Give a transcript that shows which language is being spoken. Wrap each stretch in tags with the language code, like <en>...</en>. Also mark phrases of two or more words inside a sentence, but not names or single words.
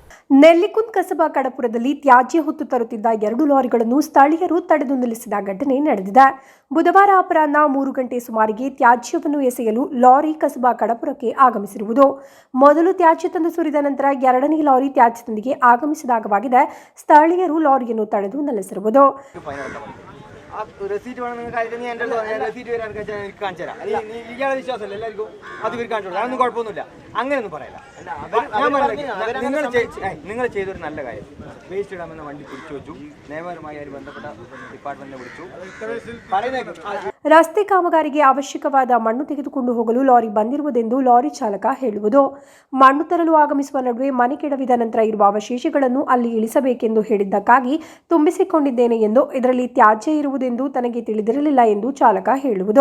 <kn>ನೆಲ್ಲಿಕುಂದ್ ಕಸಬಾ ಕಡಪುರದಲ್ಲಿ ತ್ಯಾಜ್ಯ ಹೊತ್ತು ತರುತ್ತಿದ್ದ 2 ಲಾರಿಗಳನ್ನು ಸ್ಥಳೀಯರು ತಡೆದು ನಿಲ್ಲಿಸಿದ ಘಟನೆ ನಡೆದಿದೆ. ಬುಧವಾರ ಅಪರಾಹ್ನ 3 ಗಂಟೆ ಸುಮಾರಿಗೆ ತ್ಯಾಜ್ಯವನ್ನು ಎಸೆಯಲು ಲಾರಿ ಕಸಬಾ ಕಡಪುರಕ್ಕೆ ಆಗಮಿಸಿರುವುದು. ಮೊದಲು ತ್ಯಾಜ್ಯ ತಂದು ಸುರಿದ ನಂತರ ಎರಡನೇ ಲಾರಿ ತ್ಯಾಜ್ಯದೊಂದಿಗೆ ಆಗಮಿಸಿದಾಗವಾಗಿದೆ. ಸ್ಥಳೀಯರು ಲಾರಿಯನ್ನು ತಡೆದು ನಿಲ್ಲಿಸಿರುವುದು.</kn> <ml>റെസീറ്റ് വേണം നിങ്ങൾ കാര്യം ഞാൻ റെസീറ്റ് വരാൻ കാണിച്ചു തരാം. ഇയാളെ വിശ്വാസമല്ല എല്ലാവർക്കും അത് ഇവർ കാണിച്ചു കൊടുക്കും. അതൊന്നും കുഴപ്പമൊന്നുമില്ല, അങ്ങനെയൊന്നും പറയില്ല. നിങ്ങൾ ചെയ്തൊരു നല്ല കാര്യം. വേസ്റ്റ് ഇടാമെന്ന വണ്ടി പിടിച്ചു വെച്ചു, നിയമപരമായി അതിന് ബന്ധപ്പെട്ട ഡിപ്പാർട്ട്മെന്റിനെ വിളിച്ചു.</ml> <kn>ರಸ್ತೆ ಕಾಮಗಾರಿಗೆ ಅವಶ್ಯಕವಾದ ಮಣ್ಣು ತೆಗೆದುಕೊಂಡು ಹೋಗಲು ಲಾರಿ ಬಂದಿರುವುದೆಂದು ಲಾರಿ ಚಾಲಕ ಹೇಳುವುದು. ಮಣ್ಣು ತರಲು ಆಗಮಿಸುವ ನಡುವೆ ಮನೆ ಕೆಡವಿದ ನಂತರ ಇರುವ ಅವಶೇಷಗಳನ್ನು ಅಲ್ಲಿ ಇಳಿಸಬೇಕೆಂದು ಹೇಳಿದ್ದಕ್ಕಾಗಿ ತುಂಬಿಸಿಕೊಂಡಿದ್ದೇನೆ ಎಂದು, ಇದರಲ್ಲಿ ತ್ಯಾಜ್ಯ ಇರುವುದೆಂದು ತನಗೆ ತಿಳಿದಿರಲಿಲ್ಲ ಎಂದು ಚಾಲಕ ಹೇಳುವುದು.</kn>